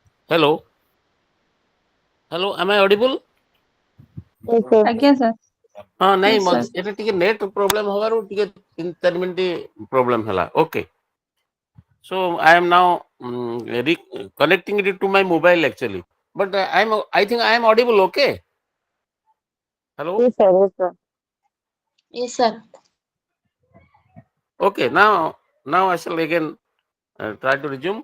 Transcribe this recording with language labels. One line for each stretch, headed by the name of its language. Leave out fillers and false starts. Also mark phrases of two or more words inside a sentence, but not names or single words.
English: Hello. Hello. Am I audible? Yes, sir.
Odia: ଆଜ୍ଞା ସାର୍।
Hindi: हाँ नहीं
English: Yes, sir.
Odia: ଏଟା ଟିକେ
English: net problem
Odia: ହବାରୁ ଟିକେ 3-4
English: minute problem
Odia: ହେଲା.
English: Okay. So I am now connecting it to my mobile actually. But I think I am audible. Okay. Hello. Yes, sir. Yes, sir. Yes, sir. Okay. Now I shall again try to resume.